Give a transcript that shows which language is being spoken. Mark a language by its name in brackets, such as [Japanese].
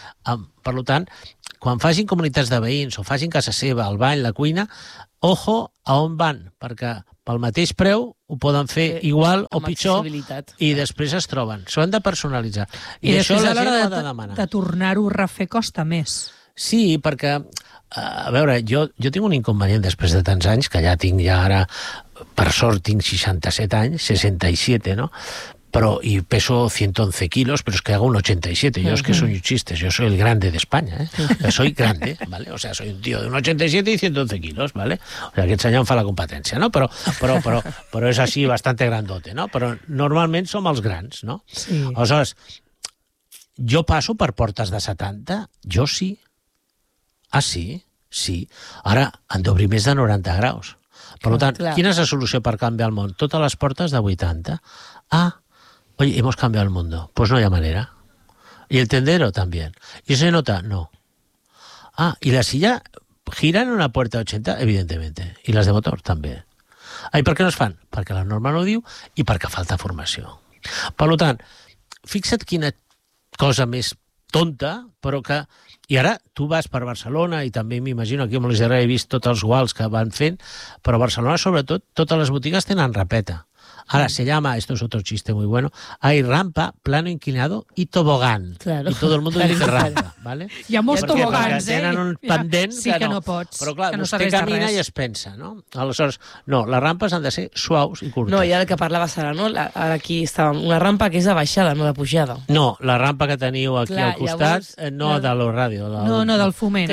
[Catalan] Per tant, quan facin comunitats de veïns o facin casa seva, el bany, la cuina, ojo a on van, perquè pel mateix preu ho poden fer igual o pitjor i després es troben. S'ho han de personalitzar. I això després, la gent ha de demanar. De tornar-ho a refer costa més. Sí, perquè, a veure, jo tinc un inconvenient després de tants anys, que ja tinc, ja ara, per sort, tinc 67 anys, 67, no? [Spanish] Pero, y peso 111 kilos, pero es que hago un 87. Yo es que soy un chiste, yo soy el grande de España, ¿eh? Soy grande, ¿vale? O sea, soy un tío de un 87 y 111 kilos, ¿vale? O sea, que [Catalan] ensenyant fa la competència, [Spanish] ¿no? Pero es así, bastante grandote, ¿no? Pero normalmente somos los grandes, ¿no? Sí. [Catalan] Aleshores, jo passo per portes de 70? Jo sí. Ah, sí? Sí. Ara han d'obrir més de 90 graus. Per tant, clar, quina és la solució per canviar el món? Totes les portes de 80? [Spanish] Ah, oye, hemos cambiado el mundo. Pues no hay manera. Y el tendero también. ¿Y se nota? No. Ah, ¿y la silla gira en una puerta de 80? Evidentemente. Y las de motor también. Ah, ¿y por qué no es fan? Porque la norma no [Catalan] diu [Spanish] y porque falta formación. [Catalan] Per tant, fixa't quina cosa més tonta, però que... I ara tu vas per Barcelona i també m'imagino aquí a Montserrat he vist tots els guals que van fent, però a Barcelona sobretot totes les botigues tenen rampeta. [Spanish] Ara se llama, esto es otro chiste muy bueno, hay rampa, plano inclinado y tobogán. Claro. Y todo el mundo dice rampa, ¿vale? [Catalan] Hi ha molts tobogans, perquè tenen un pendent sí, que no pots. Però clar, que no vostè camina i es pensa, no? Aleshores, no, les rampes han de ser suaus i curtes. No, i ara que parlava Sara, no? Ara aquí està una rampa que és de baixada, no de pujada. No, la rampa que teniu aquí clar, al costat, llavors, no de la ràdio. No, del Foment.